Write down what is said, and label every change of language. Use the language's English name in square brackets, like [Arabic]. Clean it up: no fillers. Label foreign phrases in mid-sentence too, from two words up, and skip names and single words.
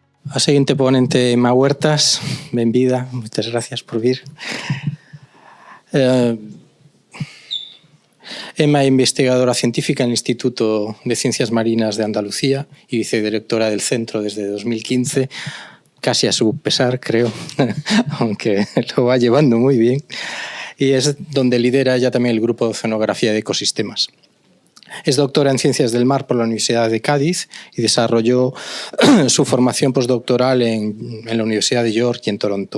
[Galician] A seguinte ponente, Emma Huertas, benvida, moitas gracias por vir. [Spanish] Emma é investigadora científica en el Instituto de Ciencias Marinas de Andalucía y vicedirectora del centro desde 2015, casi a su pesar, creo, aunque lo va llevando muy bien. Y es donde lidera ella también el grupo de Oceanografía de Ecosistemas. Es doctora en Ciencias del Mar por la Universidad de Cádiz y desarrolló su formación postdoctoral en la Universidad de York y en Toronto.